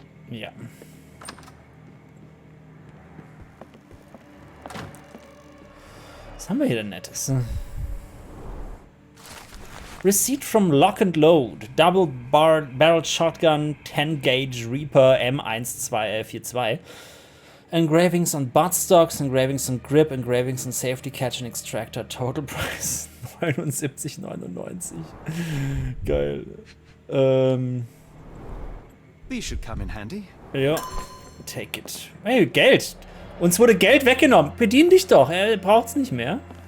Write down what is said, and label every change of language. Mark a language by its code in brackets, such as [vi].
[de] Ja. Was haben wir hier denn Nettes? [en] Receipt from Lock and Load. Double Barrel Shotgun 10 Gauge Reaper M1242. Engravings on buttstocks, engravings on grip, engravings on safety catch and extractor. Total price 79,99. Geil. These should come in handy. Ja. Take it. Hey, Geld. [de] Uns wurde Geld weggenommen. Bedien dich doch. Er braucht's nicht mehr.